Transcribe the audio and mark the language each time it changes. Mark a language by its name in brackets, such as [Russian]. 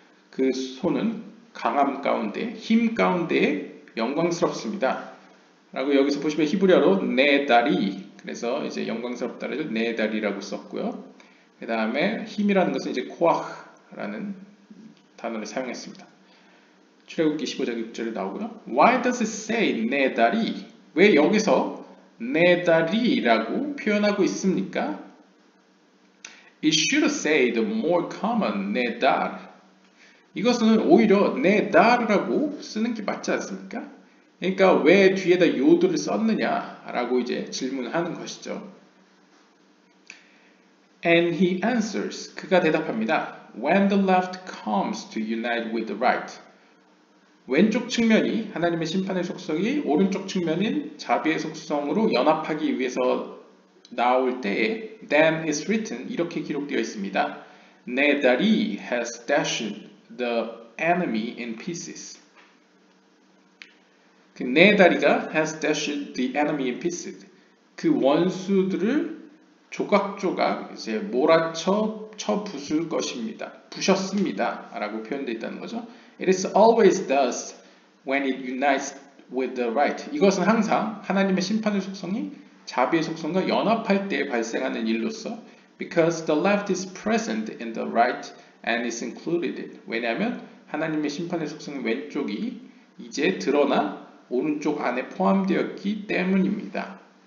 [Korean] 그 손은 강함 가운데, 힘 가운데 영광스럽습니다. 라고 여기서 보시면 히브리어로 내 다리, 그래서 이제 영광스럽다를 내 다리라고 썼고요. 그 다음에 힘이라는 것은 이제 코아흐라는 단어를 사용했습니다. 출애굽기 15장 6절에 나오고요. [English] Why does it say 내 다리? [Korean] 왜 여기서 내 다리라고 표현하고 있습니까? [English] It should say the more common 내 달. [Korean] 이것은 오히려 내 달이라고 쓰는 게 맞지 않습니까? 그러니까 왜 뒤에다 요드를 썼느냐라고 이제 질문하는 것이죠. [English] And he answers. [Korean] 그가 대답합니다. [English] When the left comes to unite with the right. [Korean] 왼쪽 측면이 하나님의 심판의 속성이 오른쪽 측면인 자비의 속성으로 연합하기 위해서 나올 때에 [English] then is written [Korean] 이렇게 기록되어 있습니다. [English] 내 다리 has dashed the enemy in pieces. 그 내 다리가 has dashed the enemy in pieces. [Korean] 그 원수들을 조각조각 이제 몰아쳐 부술 것입니다. 부셨습니다. 라고 표현되어 있다는 거죠. [English] It is always thus when it unites with the right. [Korean] 이것은 항상 하나님의 심판의 속성이 자비의 속성과 연합할 때 발생하는 일로서 [English] because the left is present in the right and is included. [Korean] 왜냐하면 하나님의 심판의 속성인 왼쪽이 이제 드러나 오른쪽 안에 포함되었기 때문입니다.